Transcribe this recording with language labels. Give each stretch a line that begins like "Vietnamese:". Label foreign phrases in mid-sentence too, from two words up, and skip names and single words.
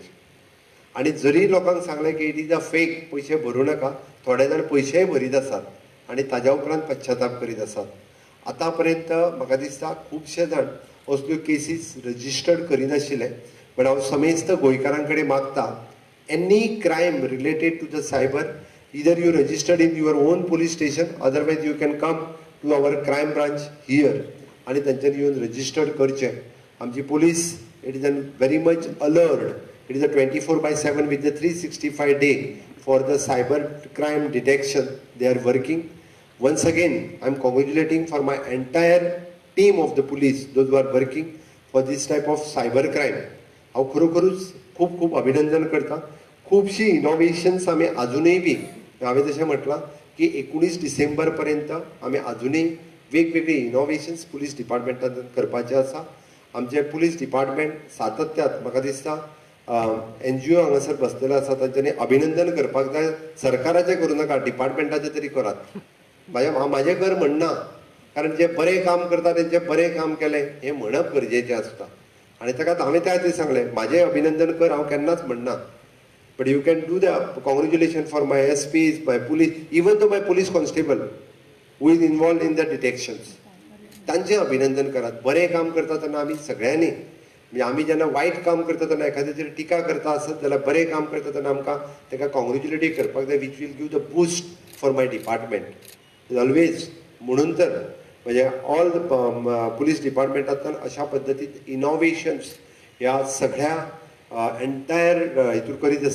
Konkani: आनी जरी लोकांक सांगलें की
English: इट इज अ फेक
Konkani: पयशे भरूं नाका, थोडे जाण पयशेय भरीत आसात आनी ताज्या उपरांत पश्चाताप करीत आसात. आतां पर्यंत म्हाका दिसता खुबशे जाण असल्यो केसीस रजिस्टर्ड करिनाशिल्ले.
English: बट
Konkani: हांव समेस्त गोंयकारां कडेन मागता
English: any crime related to the cyber either you registered in your own police station, otherwise you can come to our crime branch here
Konkani: आणि तांच्यांनी येवन रजिस्टर्ड करचें. आमची पुलीस
English: it is very much alert. It is a 24/7 with the 365 day for the cyber crime detection. They are working. Once again, I am congratulating for my entire team of the police, those who are working for this type of cyber crime.
Konkani: हांव खरोखरूच खूब खूब अभिनंदन करता. खूबशी इनोव्हेशन्स आमी अजूनय बी हांवें तशें म्हटलां की 19 डिसेंबर पर्यंत आमी अजूनय वेगवेगळी इनोव्हेशन्स
English: पुलीस डिपार्टमेंटांत
Konkani: करपाचें आसा. आमचें
English: पुलीस डिपार्टमेंट
Konkani: सातत्यात म्हाका दिसता NGO हांगासर बसलेलो आसा तांच्यांनी अभिनंदन करपाक जाय. सरकाराचें करूं नाका, डिपार्टमेंटाचें तरी करात. म्हाजें घर म्हणना, कारण जे बरें काम करता तेंचें बरें काम केलें हें म्हणप गरजेचें आसता. आनी ताका हांवें त्या दिसा सांगलें म्हाजें अभिनंदन कर, हांव केन्नाच म्हणना.
English: But you can do the congratulation for my SPs, my police, even though my police constable who is involved in the detections.
Konkani: तांचें अभिनंदन करात. बरें काम करता तेन्ना आमी सगळ्यांनी, म्हणजे आमी जेन्ना वायट काम करता तेन्ना एखाद्याचेर टिका करता आसत जाल्यार बरें काम करता तेन्ना आमकां ताका कॉंग्रेच्युलेट करपाक जाय,
English: वीच वील गीव द बूस्ट फॉर माय डिपार्टमेंट ऑलवेज.
Konkani: म्हणून तर म्हणजे
English: ऑल द पुलीस डिपार्टमेंटांतल्यान
Konkani: अशा पद्दतीन इनोव्हेशन्स ह्या सगळ्या एंटायर हितूर करीत आसा.